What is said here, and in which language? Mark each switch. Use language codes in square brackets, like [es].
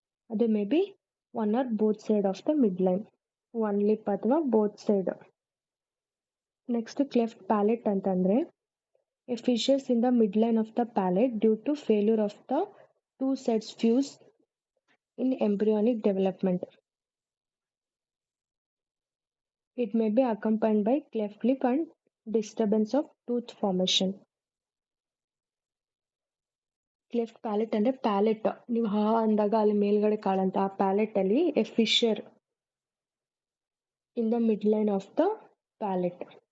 [en] ಅದು may be one or both side of the mid line, one lip ಅಥವಾ both side. Next cleft palate ಅಂತಂದ್ರೆ a fissures in the mid line of the palate due to failure of the two sides fuse in embryonic development. It may be accompanied by cleft lip and disturbance of tooth formation. [kn] Cleft palette ಅಂದ್ರೆ palette ನೀವು ಹಾ ಅಂದಾಗ ಅಲ್ಲಿ ಮೇಲ್ಗಡೆ ಕಾಣಂತ ಆ palette ಅಲ್ಲಿ [en] A fissure in the mid line of the palate.